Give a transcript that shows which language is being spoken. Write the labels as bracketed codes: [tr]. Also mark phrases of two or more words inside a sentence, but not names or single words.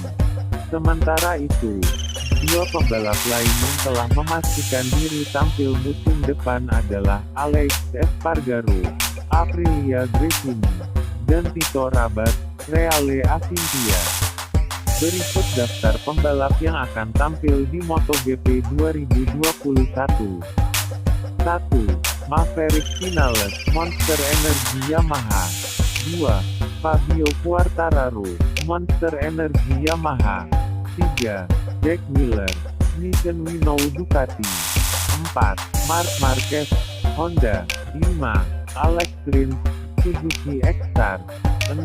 [id] Sementara itu, dua pembalap lain yang telah memastikan diri tampil musim depan adalah Alex Espargaro, Aprilia Gresini, dan Tito Rabat, Reale Avintia. Berikut daftar pembalap yang akan tampil di MotoGP 2021. 1. Maverick Vinales, Monster Energy Yamaha. 2. Fabio Quartararo, Monster Energy Yamaha. 3. Jack Miller, Nissan Renault Ducati. 4. Marc Marquez, Honda. 5. Alex Rins, Suzuki X-Star. 6.